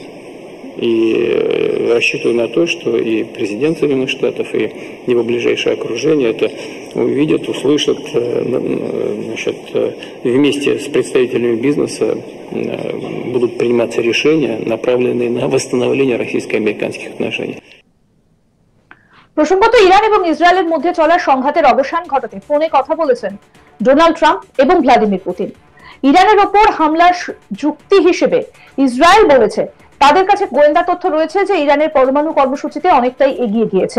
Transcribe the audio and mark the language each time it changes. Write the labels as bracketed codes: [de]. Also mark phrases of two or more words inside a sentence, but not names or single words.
[ru] И рассчитываю на то, что и президент Соединенных Штатов, и его ближайшее окружение это увидят, услышат, значит, вместе с представителями бизнеса будут приниматься решения, направленные на восстановление российско-американских отношений. [bn] প্রসঙ্গত ইরান এবং ইসরায়েলের মধ্যে চলা সংঘাতের অবসান ঘটাতে ফোনে কথা বলেছেন ডোনাল্ড ট্রাম্প এবং ভ্লাদিমির পুতিন। ইরানের ওপর হামলার যুক্তি হিসেবে ইসরায়েল বলেছে তাদের কাছে গোয়েন্দা তথ্য রয়েছে যে ইরানের পরমাণু কর্মসূচিতে অনেকটাই এগিয়ে গিয়েছে।